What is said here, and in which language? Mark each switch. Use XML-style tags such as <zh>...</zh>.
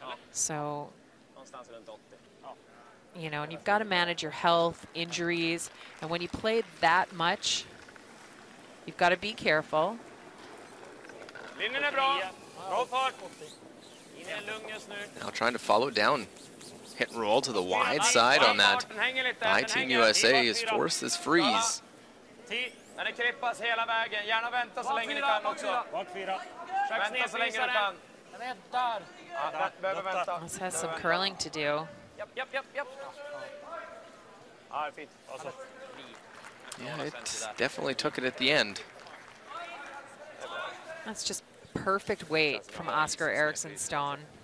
<en>So, you know, and you've got to manage your health, injuries, and when you play that much, you've got to be careful. Now trying to follow down. Hit and roll to the wide side on that. By Team USA has forced this freeze.</en> <sv>Den är klippas hela vägen. Gärna vänta så länge ni kan också. Vänta så länge du kan. Ja, behöver vänta.</sv> <en>This has some curling to do.</en> <sv>Japp. Ja, det är fint.</sv> <en>Yeah, it definitely took it at the end. That's just perfect weight from Oscar Erickson stone.</en>